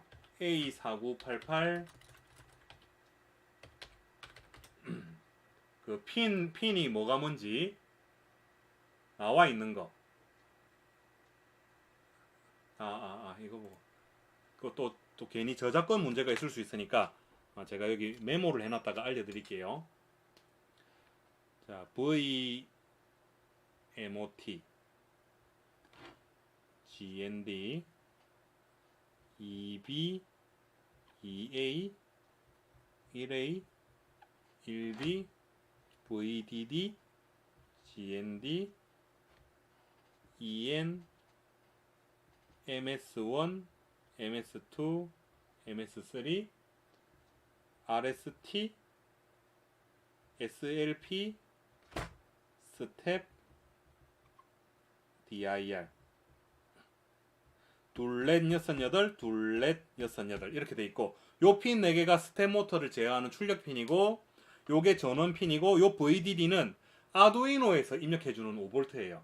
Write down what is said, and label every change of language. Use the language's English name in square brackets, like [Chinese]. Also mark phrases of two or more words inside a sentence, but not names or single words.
[Korean] A4988 그 핀이 뭐가 뭔지 나와 있는 거. 이거 보고. 그거 또 괜히 저작권 문제가 있을 수 있으니까 제가 여기 메모를 해놨다가 알려드릴게요. 자, VMOT GND EB 2A 1A 1B VDD GND EN MS1 MS2 MS3 RST SLP 스텝 DIR 둘넷 여섯 여덟 둘넷 여섯 여덟 이렇게 돼 있고, 요 핀 4개가 스텝 모터를 제어하는 출력 핀이고, 요게 전원 핀이고, 요 VDD는 아두이노에서 입력해주는 5V예요.